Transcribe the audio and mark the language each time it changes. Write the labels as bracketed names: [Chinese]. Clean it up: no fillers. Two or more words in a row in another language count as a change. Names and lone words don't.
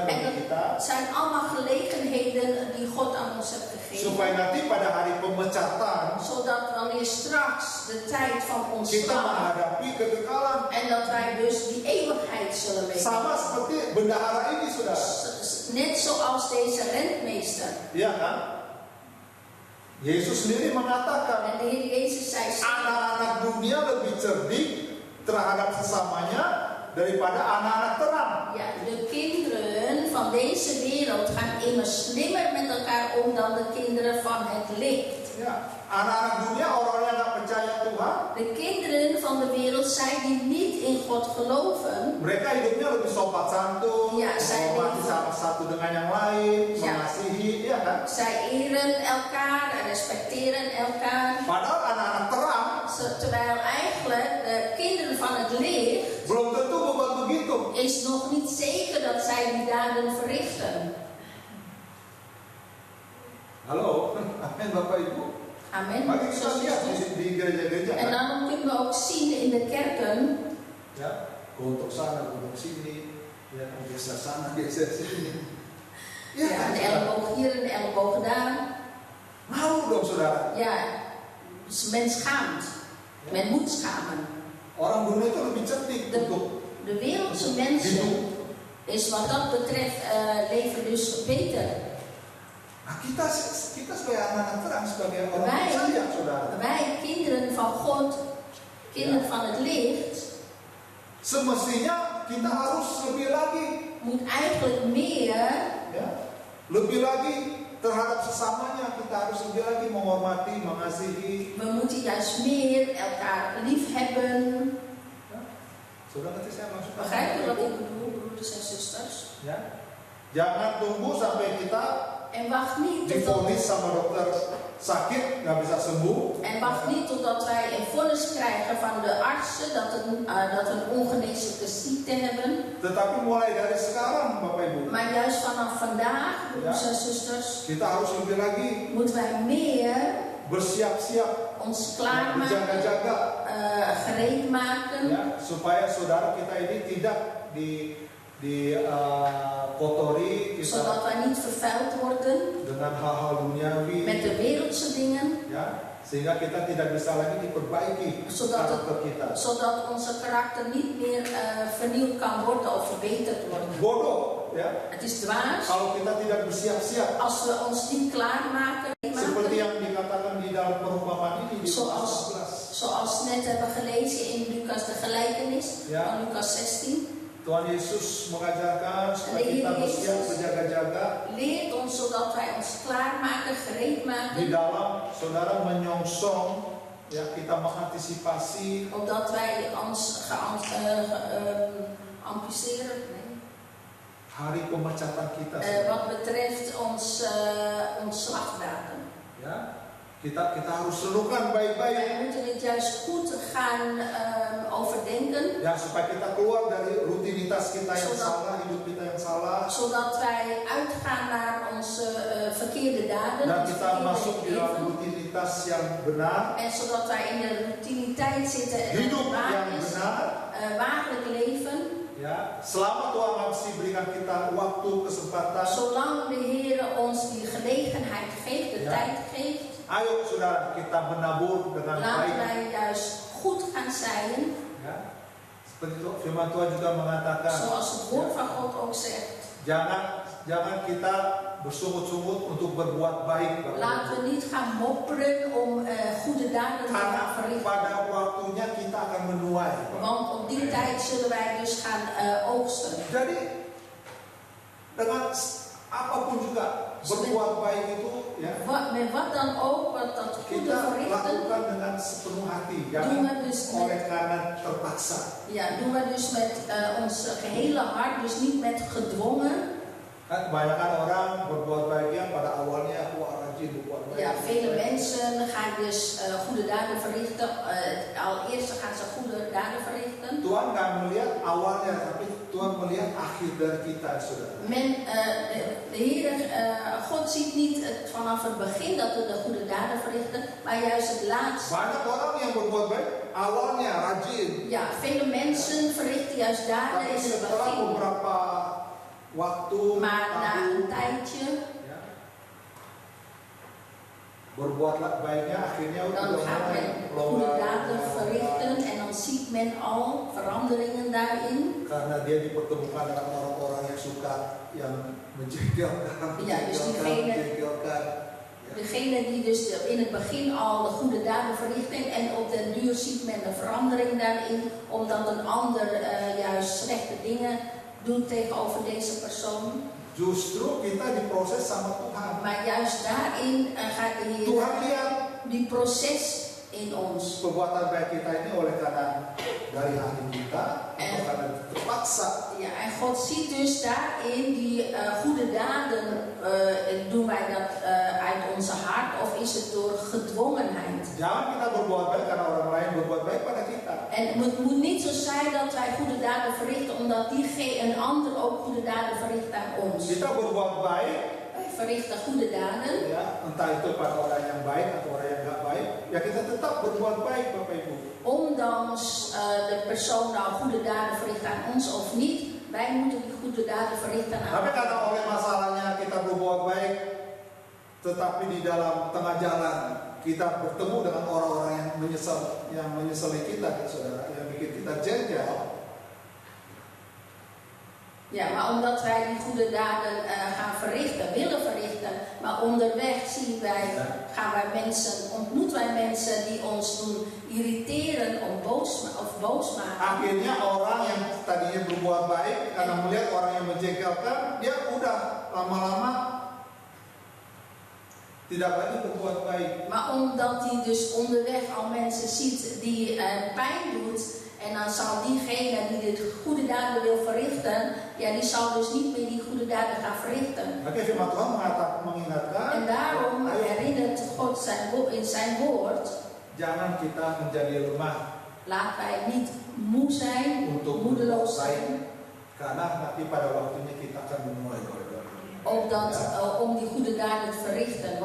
[Dutch] En [Indonesian] bagi kita, [Dutch] dat zijn allemaal gelegenheden die God aan ons heeft [Indonesian] supaya [Dutch] gegeven. [Indonesian] nanti pada hari pemecatan [Dutch] Zodat wanneer straks de tijd van [Indonesian] kita [Dutch] ontslag [Indonesian] menghadapi kekekalan. [Dutch] en dat wij dus die eeuwigheid zullen [Indonesian] Sama [Dutch] weten. [Indonesian] seperti bendahara ini, saudara. [Dutch] Net zoals deze rentmeester. [Indonesian] Iya kan? Yesus sendiri mengatakan, [Dutch] En de Heer Jezus zei, [Indonesian] anak-anak dunia lebih cerdik terhadap sesamanya daripada anak-anak terang. [Dutch] ja, de kinderen van deze wereld gaan immers slimmer met elkaar om dan de kinderen van het licht. [Indonesian] Ya, anak-anak dunia, orang-orang yang nggak percaya Tuhan, [Dutch] De kinderen van de wereld, zij die niet in God geloven, [Indonesian] mereka hidupnya lebih sopan santun, Ya, saya menghormati lihat. salah satu dengan yang lain, Ya. mengasihi, ya kan? [Dutch] zij eren elkaar, respecteren elkaar. [Indonesian] Padahal anak-anak terang [Dutch] Terwijl eigenlijk de kinderen van het licht [Indonesian] belum tentu berbuat begitu. [Dutch] is nog niet zeker dat zij die daden verrichten. [Indonesian] Halo, amin Bapak Ibu. [Dutch] Amen. [Indonesian] Mari kita lihat di gereja-gereja. [Dutch] En [Indonesian] Kan? [Dutch] dan kunnen we ook zien in de kerken, [Indonesian] Ya, untuk sana, untuk sini, ya, geser sana, geser sini. [Dutch] ja, een elleboog hier, een elleboog daar. [Indonesian] Malu dong saudara. [Dutch] Ja, dus men schaamt. Men moet schamen. [Indonesian] Orang dunia itu lebih cerdik untuk [Dutch] De wereldse mensen [Indonesian] hidup. [Dutch] is wat dat betreft leven dus beter. [Indonesian] Nah, kita sebagai anak-anak terang, sebagai orang percaya, saudara, [Dutch] Wij kinderen van God, kinderen van het licht, [Indonesian] semestinya kita harus lebih lagi, [Dutch] moet eigenlijk meer [Indonesian] ya, lebih lagi terhadap sesamanya. Kita harus lebih lagi menghormati, mengasihi. [Dutch] we moeten juist meer elkaar lief hebben. [Indonesian] Ya. Saudara, nanti saya maksud [Dutch] Begrijp je wat ik bedoel, broeders en zusters? [Indonesian] Ya. Jangan tunggu sampai kita [Dutch] En wacht niet [Indonesian] divonis sama dokter sakit nggak bisa sembuh. [Dutch] totdat wij een vonnis krijgen van de artsen dat we een ongeneeslijke ziekte hebben. [Indonesian] Tetapi mulai dari sekarang, Bapak Ibu, [Dutch] Maar juist vanaf vandaag, broeders en zusters, [Indonesian] kita harus lebih lagi [Dutch] moeten wij meer [Indonesian] bersiap-siap, [Dutch] ons klaarmaken, [Indonesian] berjaga-jaga, [Dutch] gereed maken, [Indonesian] ya, supaya saudara kita ini tidak kotori kita [Dutch] zodat wij niet vervuild worden [Indonesian] dengan hal-hal duniawi, [Dutch] met de wereldse dingen, [Indonesian] ya, sehingga kita tidak bisa lagi diperbaiki karakter kita. [Dutch] zodat onze karakter niet meer vernieuwd kan worden of verbeterd worden. [Indonesian] Bodoh, ya, [Dutch] Het is dwaas [Indonesian] kalau kita tidak bersiap-siap. [Dutch] als we ons niet klaarmaken. [Indonesian] Seperti yang dikatakan di dalam perumpamaan ini di Lukas 11. [Dutch] Zoals net hebben gelezen in Lucas de gelijkenis Ja. van Lucas 16. [Indonesian] Tuhan Yesus mengajarkan supaya kita bersiap berjaga-jaga [Dutch] Leert ons zodat wij ons klaarmaken, gereed [Indonesian] di [Dutch] maken. [Indonesian] dalam saudara menyongsong, ya, kita mengantisipasi [Dutch] Opdat wij ons amputeren. [Indonesian] hari pemecatan kita. [Dutch] Wat betreft ons ontslagdatum. [Indonesian] Ya, kita harus renungkan baik-baik, [Dutch] Wij moeten het juist goed gaan overdenken. [Indonesian] ya, supaya kita keluar dari rutinitas kita yang [Dutch] Zodat- [Indonesian] salah, hidup kita yang salah, [Dutch] Zodat wij uitgaan naar onze verkeerde daden. [Indonesian] dan [Dutch] ons [Indonesian] kita [Dutch] verkeerde [Indonesian] masuk di dalam [Dutch] leven. [Indonesian] rutinitas rutinitas yang benar, [Dutch] En zodat wij in de routiniteit zitten en [Indonesian] hidup [Dutch] het waar [Indonesian] yang [Dutch] is, [Indonesian] benar, [Dutch] waarlijk leven. [Indonesian] ya. Selama Tuhan masih berikan kita waktu, kesempatan, [Dutch] Zolang de Heer ons die gelegenheid geeft, de Ja. tijd geeft, [Indonesian] ayo saudara kita menabur dengan [Dutch] laten [Indonesian] baik. [Dutch] wij juist goed gaan zaaien. [Indonesian] Ya. Seperti itu, firman Tuhan juga mengatakan, [Dutch] Zoals het woord van God ook zegt. [Indonesian] jangan kita bersungut-sungut untuk berbuat baik, Bapak [Dutch] Laten [Indonesian] Ibu. [Dutch] we niet gaan mopperen om goede daden te [Indonesian] Karena [Dutch] gaan verrichten. [Indonesian] pada waktunya kita akan menuai. [Dutch] Want op die tijd zullen wij dus gaan oogsten. [Indonesian] Jadi dengan apapun juga berbuat baik itu, ya, [Dutch] Met wat dan ook, wat dat goede [Indonesian] kita [Dutch] verrichten, [Indonesian] lakukan dengan sepenuh hati, [Dutch] doen [Indonesian] jangan [Dutch] we dus [Indonesian] oleh [Dutch] met, [Indonesian] karena terpaksa. [Dutch] doen we dus met ons gehele hart, dus niet met gedwongen. [Indonesian] Kan kebanyakan orang berbuat baiknya pada awalnya rajin berbuat baik. [Dutch] Ja, vele mensen gaan dus goede daden verrichten. Allereerst gaan ze goede daden verrichten. [Indonesian] Tuhan nggak melihat awalnya, tapi Tuhan melihat akhir dari kita, saudara. [Dutch] De Heer, God ziet niet vanaf het begin dat we de goede daden verrichten, maar juist het laatste. [Indonesian] Banyak orang yang berbuat baik awalnya rajin, [Dutch] Ja, vele mensen verrichten juist daden [Indonesian] tapi [Dutch] in het [Indonesian] setelah [Dutch] begin. [Indonesian] beberapa waktu, [Dutch] Maar na [Indonesian] tahun, [Dutch] een tijdje, [Indonesian] ya, berbuat baiknya akhirnya [Dutch] dan [Indonesian] udah [Dutch] gaat [Indonesian] mulai [Dutch] men goede daden verrichten en dan ziet men al veranderingen daarin. [Indonesian] karena dia dipertemukan dengan orang-orang yang suka yang menjengkelkan, [Dutch] Ja, dus diegene- [Indonesian] menjengkelkan. [Dutch] Degene die dus in het begin al de goede daden verrichten en op den duur ziet men een verandering daarin, omdat een ander juist slechte dingen doet tegenover deze persoon. [Indonesian] Justru kita diproses sama Tuhan. [Dutch] Maar juist daarin gaat de Heer [Indonesian] Tuhan lihat [Dutch] die proces in ons. [Indonesian] perbuatan baik kita ini oleh karena dari hati kita atau karena terpaksa. [Dutch] Ja, en God ziet dus daarin die goede daden, doen wij dat uit onze hart of is het door gedwongenheid? [Indonesian] Jangan kita berbuat baik karena orang lain berbuat baik pada kita. [Dutch] En het moet niet zo zijn dat wij goede daden verrichten omdat een ander ook goede daden verricht aan ons. [Indonesian] Kita berbuat baik, [Dutch] Wij verrichten goede daden, [Indonesian] ya, entah itu pada orang yang baik atau orang yang nggak baik, ya kita tetap berbuat baik, Bapak Ibu. [Dutch] ondanks de persoon nou goede daden verricht aan ons of niet. Wij moeten die goede daden verrichten aan [Indonesian] Tapi [Dutch] ons. [Indonesian] karena oleh masalahnya kita berbuat baik, tetapi di dalam tengah jalan kita bertemu dengan orang-orang yang menyesali kita, saudara, yang bikin kita jengkel. [Dutch] Ja, maar omdat wij die goede daden gaan verrichten, willen verrichten, maar onderweg ontmoeten wij mensen die ons doen irriteren of boos maken. [Indonesian] Akhirnya orang yang tadinya berbuat baik karena melihat orang yang menjengkelkan, dia udah lama-lama tidak lagi berbuat baik. [Dutch] Maar omdat hij dus onderweg al mensen ziet die pijn doet, en dan zal diegene die de goede daden wil verrichten, ja, die zal dus niet meer die goede daden gaan verrichten. [Indonesian] Maka firman Tuhan mengingatkan, [Dutch] En daarom [Indonesian] ayo, [Dutch] herinnert God in zijn woord, [Indonesian] jangan kita menjadi lemah [Dutch] laat wij niet moe zijn, [Indonesian] untuk [Dutch] moedeloos [Indonesian] berbuat baik, [Dutch] zijn, [Indonesian] karena nanti pada waktunya kita akan menuai. [Dutch] om die goede daden te verrichten.